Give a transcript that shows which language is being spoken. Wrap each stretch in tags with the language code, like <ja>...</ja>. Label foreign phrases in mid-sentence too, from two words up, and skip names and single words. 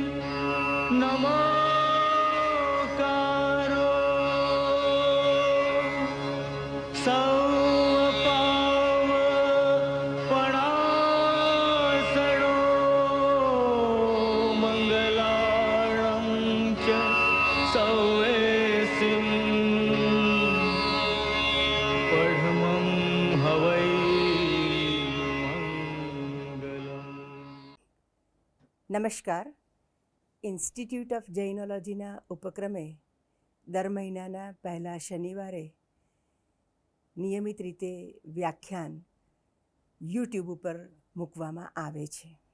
<pra>नमोकारो सौपाव पणासणो मंगलाणं च सौवेसिं पढमं हवै मंगलम्।</pra> <gu>નમસ્કાર. ઇન્સ્ટિટ્યૂટ ઓફ જૈનોલોજીના ઉપક્રમે દર મહિનાના પહેલા શનિવારે નિયમિત રીતે વ્યાખ્યાન યુટ્યુબ ઉપર મૂકવામાં આવે છે.</gu>